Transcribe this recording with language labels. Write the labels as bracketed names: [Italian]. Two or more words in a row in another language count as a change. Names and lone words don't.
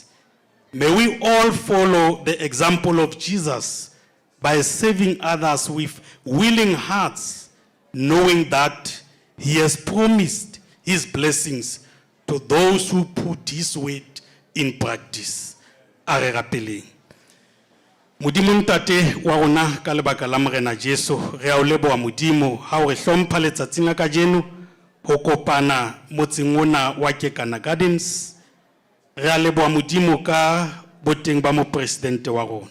[English] May we all follow the example of Jesus by saving others with willing hearts, knowing that he has promised his blessings to those who put his word in practice. [Southern Sotho] A re rapeleng. Modimo ntate wa rona ka lebaka la morena Jesu, re a o leboha Modimo ha o re hlompha letsatsing la kajeno ho kopana motseng ona wa Kekana Gardens. Re a leboha Modimo ka boteng ba mopresidente wa rona.